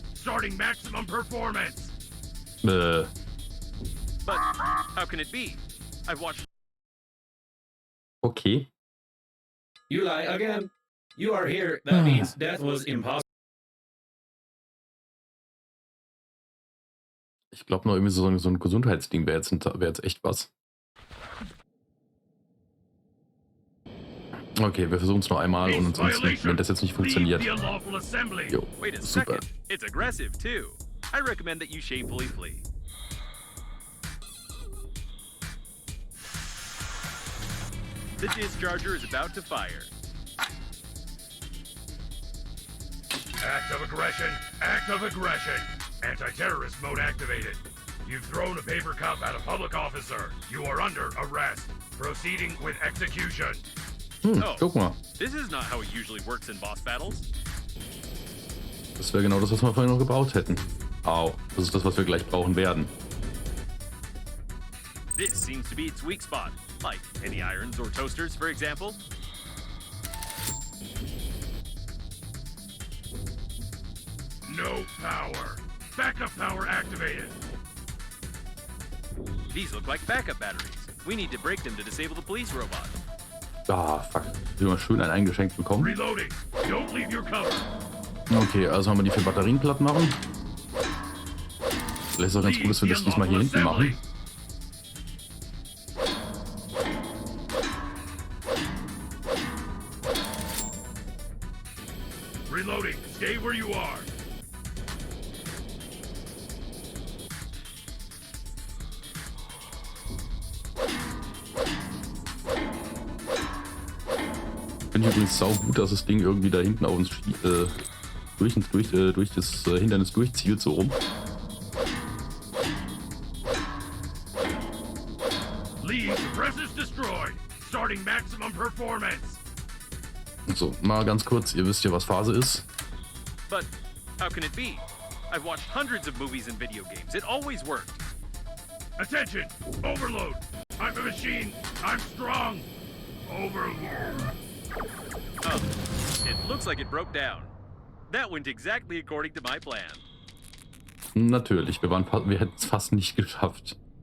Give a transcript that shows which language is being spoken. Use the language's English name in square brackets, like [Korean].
[English] Starting maximum performance. But how can it be? I've watched. Okay. You lie again. You are here. That means death was impossible. [German] Ich glaube noch irgendwie so ein Gesundheitsding wäre jetzt echt was. Okay, wir versuchen es noch einmal und ansonsten, wenn das jetzt nicht funktioniert. Jo, [English] Wait a [German] super. [English] second. It's aggressive too. I recommend that you shamefully flee. The discharger is about to fire. Act of aggression. Act of aggression. Anti-terrorist mode activated. You've thrown a paper cup at a public officer. You are under arrest. Proceeding with execution. [German] Guck mal. [English] This is not how it usually works in boss battles. [German] Das wäre genau das, was wir vorhin noch gebraucht hätten. Au, das ist das, was wir gleich brauchen werden. [English] This seems to be its weak spot, like any irons or toasters, for example. No power. Backup power activated. These look like backup batteries. We need to break them to disable the police robot. Ah, fuck. [German] Immer schön ein eingeschenkt bekommen. [English] Reloading. Don't leave your cover. [German] Okay, also haben wir die 4 Batterien platt machen. Vielleicht ist auch ganz gut, dass wir das diesmal hier hinten machen. [English] Reloading. Stay where you are. [German] Finde ich übrigens sau gut, dass das Ding irgendwie da hinten auf uns durch das Hindernis durchzielt, so rum. [English] Lead suppressors destroyed. Starting maximum performance. [German] So, mal ganz kurz, ihr wisst ja, was Phase ist. [English] But how can it be? I've watched hundreds of movies and video games. It always worked. Attention. Overload. I'm a machine. I'm strong. Overload. Oh, it looks like it broke down. That went exactly according to my plan. [German] Natürlich, wir hätten es fast nicht geschafft.